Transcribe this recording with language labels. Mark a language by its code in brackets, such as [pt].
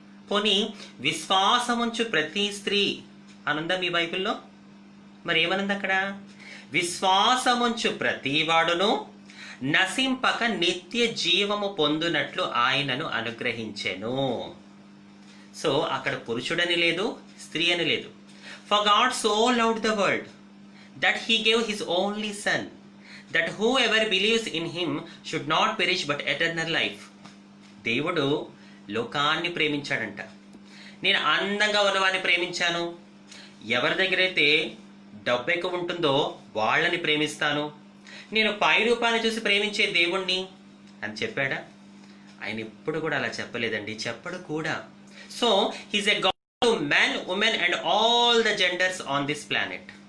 [te] పోనీ విశ్వాసముంచు ప్రతి స్త్రీ అనుందా మీ బైబిల్లో? మరి ఏమనుంది అక్కడ? విశ్వాసముంచు ప్రతి వాడును నశింపక నిత్య జీవము పొందునట్లు ఆయనను అనుగ్రహించెను. సో అక్కడ పురుషుడని లేదు, స్త్రీ అని లేదు. [en] For God so loved the world that he gave his only son, that whoever believes in him should not perish but eternal life. [te] దేవుడు లోకాన్ని ప్రేమించాడంట. నేను అందంగా ఉన్నవాడిని ప్రేమించాను, ఎవరి దగ్గర అయితే డబ్బు ఎక్కువ ఉంటుందో వాళ్ళని ప్రేమిస్తాను, నేను పై రూపాన్ని చూసి ప్రేమించే దేవుణ్ణి అని చెప్పాడా? ఆయన ఎప్పుడు కూడా అలా చెప్పలేదండి, చెప్పడు కూడా. [en] So he's a God to men, women and all the genders on this planet.